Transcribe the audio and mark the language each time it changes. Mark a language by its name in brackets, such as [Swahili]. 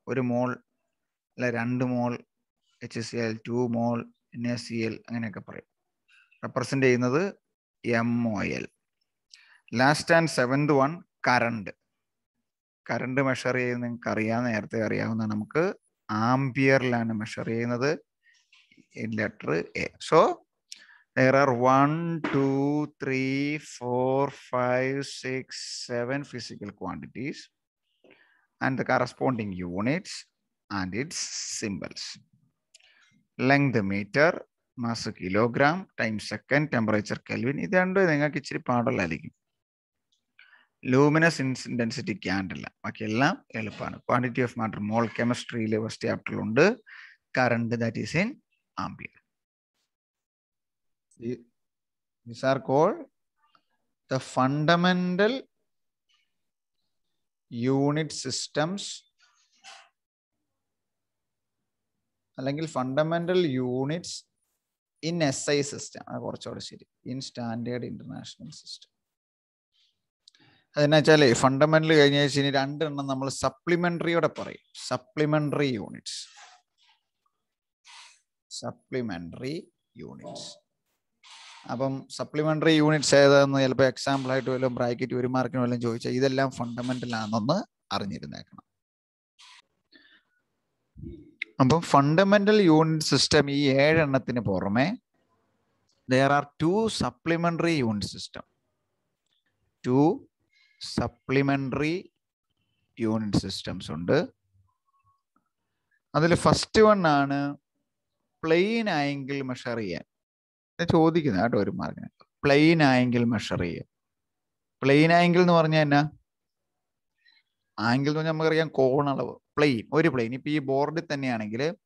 [Malayalam] 1 മോൾ അല്ലെ 2 മോൾ HCl, 2 മോൾ NaCl അങ്ങനെയൊക്കെ പറയും. റെപ്രസെന്റ് ചെയ്യുന്നത് MOL. Last and 7th one current. Current measure ചെയ്യുന്നത് നിങ്ങൾക്ക് അറിയാം, നേരത്തെ അറിയാവുന്ന. നമുക്ക് ആംപിയറിലാണ് മെഷർ ചെയ്യുന്നത്, letter A. [English] So there are 1, 2, 3, 4, 5, 6, 7 physical quantities and the corresponding units and its symbols. Length meter, mass kilogram, time second, temperature Kelvin. [Malayalam] ഇത് രണ്ടും നിങ്ങൾക്ക് ഇച്ചിരി പാടുള്ളതായിരിക്കും. ലൂമിനസ് ഇന്റൻസിറ്റി ക്യാൻഡല, ബാക്കിയെല്ലാം എളുപ്പമാണ്. Quantity of matter mall കെമിസ്ട്രിയിൽ first ചാപ്റ്ററിലുണ്ട്. Current, that is in ampere. [English] These are called the fundamental unit systems [Malayalam] അല്ലെങ്കിൽ [English] Fundamental units in SI system. [Malayalam] അത് കുറച്ചുകൂടെ ശരി, ഇൻ സ്റ്റാൻഡേർഡ് ഇന്റർനാഷണൽ സിസ്റ്റം. അതെന്നാ വെച്ചാൽ ഫണ്ടമെന്റൽ കഴിഞ്ഞ ഇനി 2 എണ്ണം നമ്മൾ സപ്ലിമെന്ററിയോടെ പറയും. Supplementary units. Supplementary units. അപ്പം സപ്ലിമെന്ററി യൂണിറ്റ്സ് ഏതാന്ന് ചിലപ്പോൾ എക്സാമ്പിൾ ആയിട്ട് വല്ലതും ബ്രാക്കറ്റ് 1 മാർക്കിന് വല്ലതും ചോദിച്ചാൽ ഇതെല്ലാം ഫണ്ടമെന്റൽ ആണെന്ന് അറിഞ്ഞിരുന്നേക്കണം. അപ്പം [English] fundamental unit system [Malayalam] ഈ 7 എണ്ണത്തിന് പുറമെ [English] there are 2 supplementary unit system. 2 supplementary unit systems [Malayalam] ഉണ്ട്. അതിൽ ഫസ്റ്റ് വൺ ആണ് പ്ലെയിൻ ആംഗിൾ മെഷർ ചെയ്യാൻ ചോദിക്കുന്നത് കേട്ടോ 1 മാർക്കിന്. പ്ലെയിൻ ആംഗിൾ മെഷർ ചെയ്യുക. പ്ലെയിൻ ആംഗിൾ എന്ന് പറഞ്ഞാൽ എന്നാ? ആംഗിൾ എന്ന് പറഞ്ഞാൽ നമുക്കറിയാം കോണളവ്. പ്ലെയിൻ, ഒരു പ്ലെയിൻ. ഇപ്പൊ ഈ ബോർഡിൽ തന്നെയാണെങ്കിൽ